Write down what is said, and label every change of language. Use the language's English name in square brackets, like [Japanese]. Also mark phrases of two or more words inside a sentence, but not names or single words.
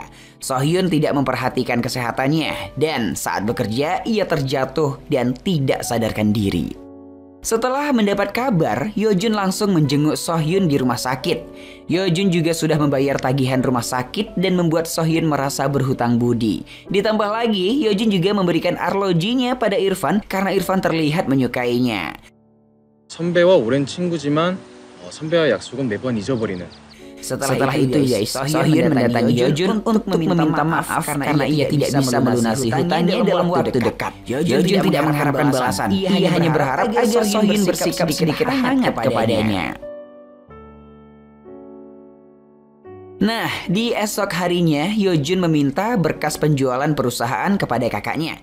[Indonesian] Sohyun tidak memperhatikan kesehatannya dan saat bekerja ia terjatuh dan tidak sadarkan diri. Setelah mendapat kabar, Yeojun langsung menjenguk Sohyun di rumah sakit. Yeojun juga sudah membayar tagihan rumah sakit dan membuat Sohyun merasa berhutang budi. Ditambah lagi, Yeojun juga memberikan arlojinya pada Irfan karena Irfan terlihat menyukainya. [Korean] 선배와 오랜 친구지만 선배와 약속은 매번 잊어버리는. [Indonesian] Setelah itu guys, Sohyun mendatangi Yeojun untuk meminta maaf karena ia tidak bisa melunasi hutangnya dalam waktu dekat. Yeojun tidak mengharapkan balasan, ia hanya berharap agar Sohyun bersikap sedikit hangat kepadanya. Nah, di esok harinya, Yeojun meminta berkas penjualan perusahaan kepada kakaknya.